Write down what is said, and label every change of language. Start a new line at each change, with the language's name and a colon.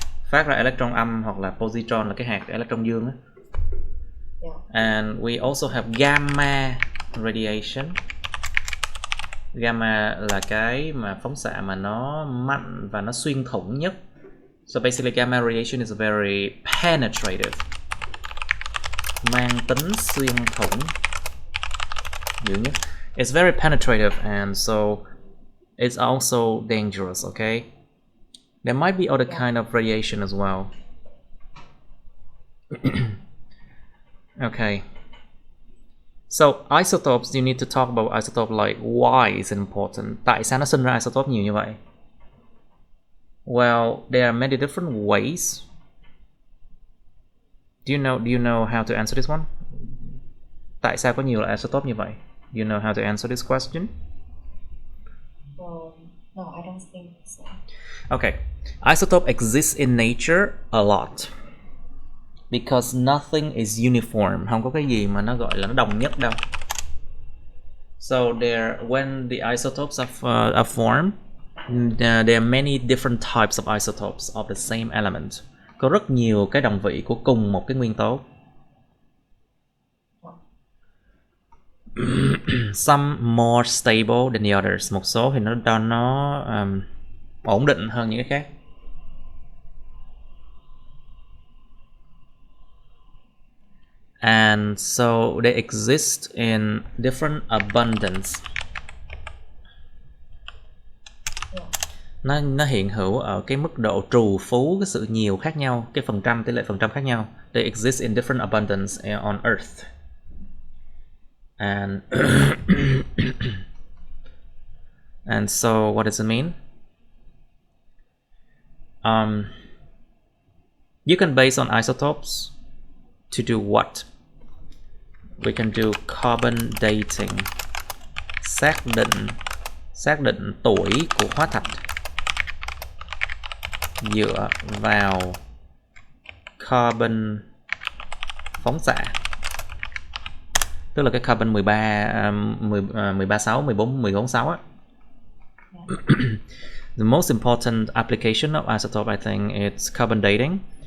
Vietnamese: Phát ra electron âm hoặc là positron là cái hạt electron dương á.
English: And we also have gamma radiation.
Vietnamese: Gamma là cái mà phóng xạ mà nó mạnh và nó xuyên thủng nhất.
English: So basically gamma radiation is very penetrative.
Vietnamese: Mang tính xuyên thủng dữ nhất.
English: It's very penetrative and so it's also dangerous, okay? There might be other kind of radiation as well. Okay. So isotopes, you need to talk about isotope like why is important.
Vietnamese: Tại sao nó sinh ra isotope nhiều như vậy?
English: Well, there are many different ways. Do you know how to answer this one?
Vietnamese: Tại sao có nhiều loại isotope như vậy?
English: Do you know how to answer this question? No, I don't think so. Okay. Isotope exists in nature a lot. Because nothing is uniform.
Vietnamese: Không có cái gì mà nó gọi là nó đồng nhất đâu.
English: So when the isotopes are formed, there are many different types of isotopes of the same element.
Vietnamese: Có rất nhiều cái đồng vị của cùng một cái nguyên tố.
English: Some more stable than the others.
Vietnamese: Một số thì nó ổn định hơn những cái khác.
English: And so they exist in different abundance.
Vietnamese: Nó hiện hữu ở cái mức độ trù phú, cái sự nhiều khác nhau, cái tỷ lệ phần trăm khác nhau.
English: They exist in different abundance on Earth. And and so what does it mean? You can base on isotopes to do what? We can do carbon dating,
Vietnamese: xác định tuổi của hóa thạch dựa vào carbon phóng xạ, tức là cái carbon 13.6, 14.6 á.
English: The most important application of isotope, I think, it's carbon dating.